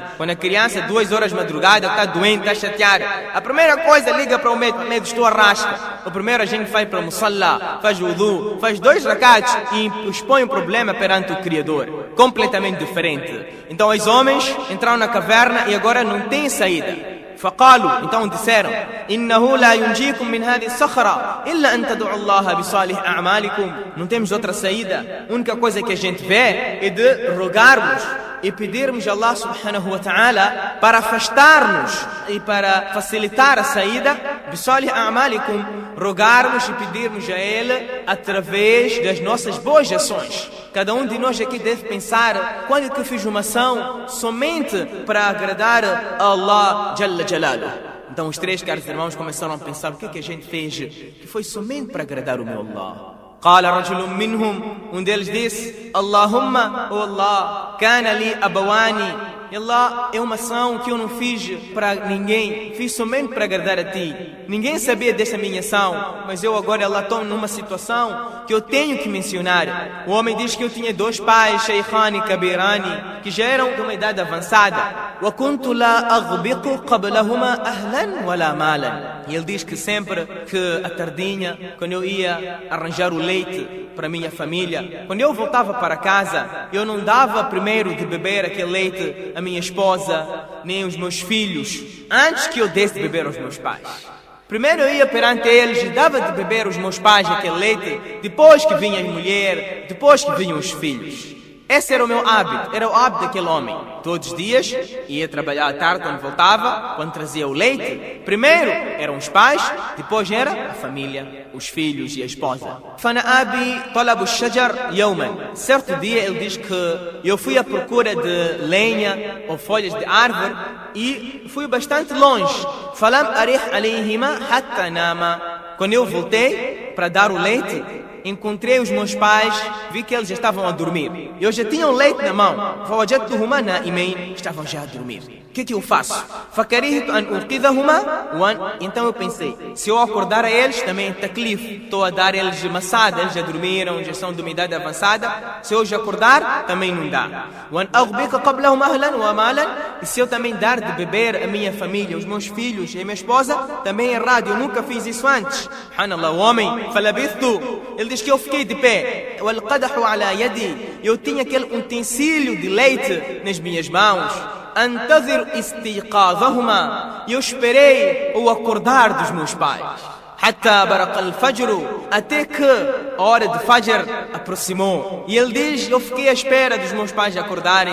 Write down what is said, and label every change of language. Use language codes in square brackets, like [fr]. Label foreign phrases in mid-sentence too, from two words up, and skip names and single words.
[pt] Quando a criança, 2 horas de madrugada, está doente, está chateada, a primeira coisa liga para o médico, estou arrasca. O primeiro a gente vai para o musalla, faz wudu, faz 2 rakats e expõe o problema perante o Criador. Completamente diferente. Então os homens entraram na caverna e agora não tem saída. فقالوا, então disseram, [ar] إنه لا ينجيكم من هذه الصخرة إلا أن تدعوا الله بصالح أعمالكم. [pt] Não temos outra saída. A única coisa que a gente vê é de rogarmos e pedirmos a Allah [ar] سبحانه وتعالى [pt] para afastar-nos e para facilitar a saída. [ar] بصالح أعمالكم, [pt] rogarmos e pedirmos a Ele através das nossas boas ações. Cada um de nós aqui deve pensar, quando que eu fiz uma ação somente para agradar a Allah [ar] جل جلاله. [pt] Então os 3 caros irmãos começaram a pensar, o que a gente fez que foi somente para agradar o meu Allah. [ar] قال رجل منهم, [pt] deles disse, [ar] Allahumma, [pt] oh Allah, [ar] كان لي أبوان, [pt] E Allah, é uma ação que eu não fiz para ninguém, fiz somente para agradar a Ti. Ninguém sabia dessa minha ação, mas eu agora, Allah, estou numa situação que eu tenho que mencionar. O homem diz que eu tinha 2 pais, [ar] شيخان كبيران, [pt] que já eram de uma idade avançada. [ar] وَكُنْتُ لَا أَغْبِقُ قَبْلَهُمَا أَهْلًا وَلَا مَالًا. [pt] E ele diz que sempre que à tardinha, quando eu ia arranjar o leite para minha família, quando eu voltava para casa, eu não dava primeiro de beber aquele leite a minha esposa, nem os meus filhos, antes que eu desse de beber aos meus pais. Primeiro eu ia perante eles e dava de beber aos meus pais aquele leite, depois que vinha a mulher, depois que vinham os filhos. Esse era o meu hábito, era o hábito daquele homem. Todos os dias, ia trabalhar à tarde quando voltava, quando trazia o leite. Primeiro eram os pais, depois era a família, os filhos e a esposa. [ar] فنأى بي طلب الشجر يوما. [pt] Certo dia ele diz que eu fui à procura de lenha ou folhas de árvore e fui bastante longe. [ar] فلم أرح عليهما حتى ناما. [pt] Quando eu voltei para dar o leite, encontrei os meus pais, vi que eles já estavam a dormir. Eu já tinha o leite na mão. [ar] فوجدتهما نائمين, [pt] estavam já a dormir. O que eu faço? [ar] فكرهت أن أوقظهما. [pt] Então eu pensei, se eu acordar a eles, também é taklif. Estou a dar eles maçada, eles já dormiram, já são de uma idade avançada. Se eu já acordar, também não dá. [ar] وأن أغبق قبلهم أهلا ومالا. [pt] E se eu também dar de beber a minha família, os meus filhos e a minha esposa, também é errado. Eu nunca fiz isso antes. Subhanallah, o homem, falabithtu. Ele diz que eu fiquei de pé. [ar] والقدح على يدي. [pt] Eu tinha aquele utensílio de leite nas minhas mãos. [ar] أنتظر استيقاظهما. [pt] Eu esperei o acordar dos meus pais. [ar] حتى برق الفجر. [pt] Até que a hora de Fajr aproximou. E ele diz, eu fiquei à espera dos meus pais acordarem.